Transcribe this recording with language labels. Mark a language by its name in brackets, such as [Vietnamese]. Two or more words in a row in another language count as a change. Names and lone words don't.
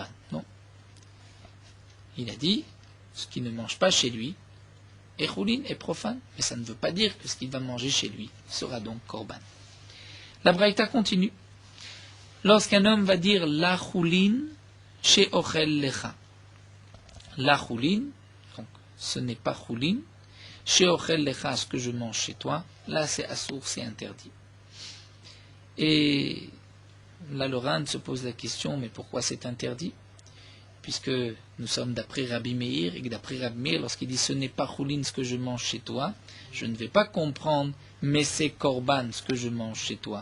[French] Non. Il a dit ce qu'il ne mange pas chez lui est choulin, est profane, mais ça ne veut pas dire que ce qu'il va manger chez lui sera donc korban. La braïta continue. Lorsqu'un homme va dire [Hebrew] לא חולין [French] chez [Hebrew] אוכל לך, לא חולין, [French] donc ce n'est pas choulin, chez [Hebrew] אוכל לך, [French] ce que je mange chez toi, là c'est assour, c'est interdit. Et là le Ran se pose la question, mais pourquoi c'est interdit? Puisque nous sommes d'après Rabbi Meir, et que d'après Rabbi Meir, lorsqu'il dit ce n'est pas choulin ce que je mange chez toi, je ne vais pas comprendre, mais c'est korban ce que je mange chez toi.